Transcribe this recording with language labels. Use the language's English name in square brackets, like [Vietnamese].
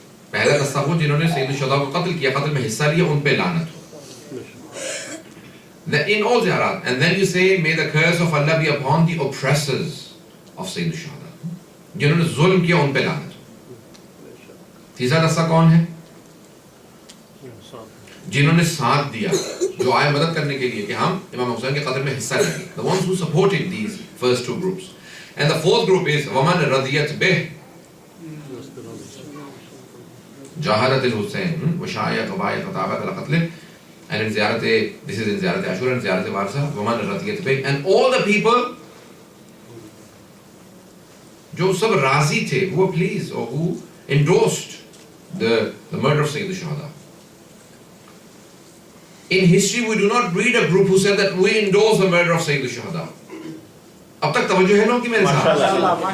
[Urdu] پہلا دستہ وہ جنہوں نے سید الشہداء کو قتل کیا, قتل میں حصہ لیا, ان پہ لعنت ہو. [English] In all ziyarat, and then you say, may the curse of Allah be upon the oppressors of Sayyid al-Shuhada, [Urdu] جنہوں نے ظلم کیا, ان پہ لعنت ہو. تیسرا دستہ کون ہے؟ جنہوں نے ساتھ دیا, جو آئے مدد کرنے کے لیے کہ ہم امام حسین کے قتل میں حصہ لیں. [English] The ones who supported these first two groups. And the fourth group is [Arabic] وَمَنْ رَضِيَتْ بِهِ جاہرت الحسین وشایت وبایت وطابت القتل. [English] And in Ziyarat, this is in Ziyarat Ashura and Ziyarat Warsa, [Arabic] وَمَنْ رَضِيَتْ بِهِ, [English] and all the people [Urdu] جو سب راضی تھے, [English] who were pleased or who endorsed the murder of Sayyid al-Shuhada. In history we do not read a group who said that we endorse the murder of Sayyid al-Shuhada. [Urdu] اب تک توجہ ہے نا کہ میرے ساتھ?